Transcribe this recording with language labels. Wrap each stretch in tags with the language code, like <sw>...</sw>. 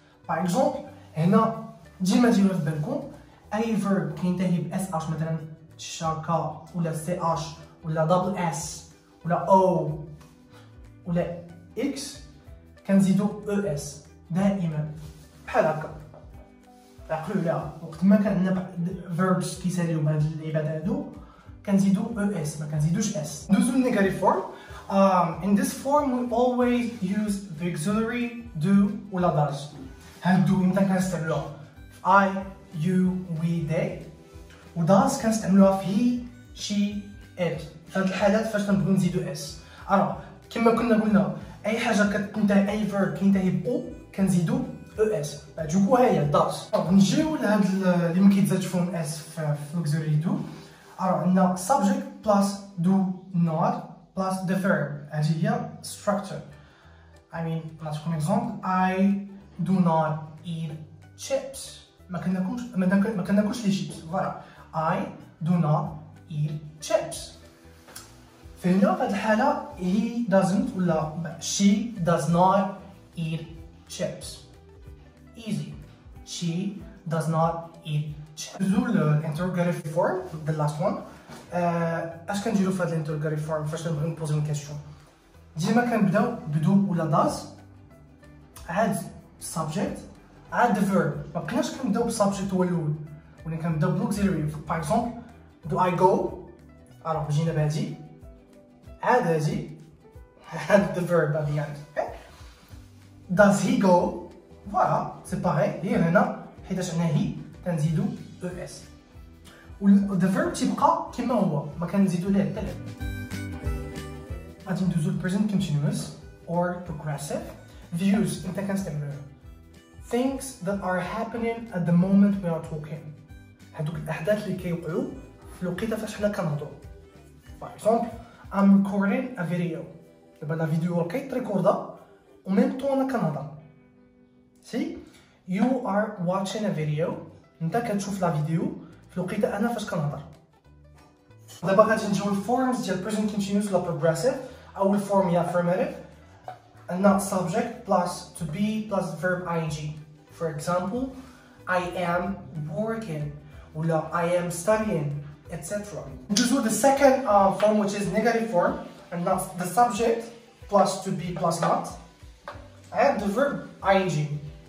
<ar>باغ اكزومبل هنا ديما ديروا في بالكم اي فيرب كينتهي باس اش، مثلا شاكا ولا سي اش ولا دبل اس ولا او ولا اكس كنزيدو او اس دائما بحال هكا. عقلوا عليها وقت ما كان عندنا فيربس كيساليو بهاد العباد هادو كنزيدو او اس ما كنزيدوش اس. ندوزو للنيجاتيف فورم.</ar> <en>In this form we always use the auxiliary do ولا does.</en> <ar>هاد do امتى كنستعملوها؟ في I، you، we، they. و does كنستعملوها في he، she، it. في هاد الحالات فاش كنبغيو نزيدو اس. كما كنا قلنا اي حاجه كتنتهي اي فيرب كينتهي ب او كنزيدو او اس. دوكو ها هي does. نجيو لهاد اللي ما كيتزادش فيهم اس في auxiliary do. عندنا</ar> <en>subject plus do not plus the verb.</en> <ar>هذه هي structure.</ar> <en>نعطيكم example: I do not eat chips.</en> <ar>ما كناكلش لي chips. فوالا</ar> <en>I do not eat chips.</en> <ar>في هذه الحالة</ar> <en>he doesn't ولا she does not eat chips. Easy. She does not eat chips. ندوزو l'interrogative form, the last one.</en> <ar>اش كنديرو في هاد l'interrogative form فاش نبغيو نبوزيو une question؟ ديما كنبداو بدو ولا does عاد subject عاد the verb. ما بقيناش كنبداو بالسبجكت هو الاول ولا كنبداو بالاوكسيلري. باغ اكزومبل</ar> <en>do I go؟</en> <ar>الوغ جينا بهادي عاد هادي عاد the verb at the end.</ar> <en>Okay? Does he go؟</en> <ar>فوالا سي باغي هي هنا حيتاش عندنا هي كنزيدو es و the verb تيبقى كيما هو ما كنزيدو ليه حتى ليه. غادي ندوزو</ar> <en>present continuous or progressive. views</en> <ar>انت كنستعملوها</ar> <en>things that are happening at the moment we are talking.</en> <ar>هادوك الاحداث اللي كيوقعوا في الوقيته فاش حنا كنهضروا.</ar> <en>for example I'm recording a video.</en> <ar>دابا لا فيديو كيتريكوردا و ميم طون انا كنهضر.</ar> <en>see you are watching a video.</en> <ar>انت كتشوف لا فيديو في الوقيته انا فاش كنهضر. دابا غادي نجيو الفورمز ديال present continuous ولا progressive. اول فورم هي</ar> <en>affirmative عندنا subject plus to be plus verb ing. for example I am working ولا I am studying etc.</en> <ar>ندوزو</ar> <en>the second form which is negative form and that's the subject plus to be plus not and the verb ing.</en>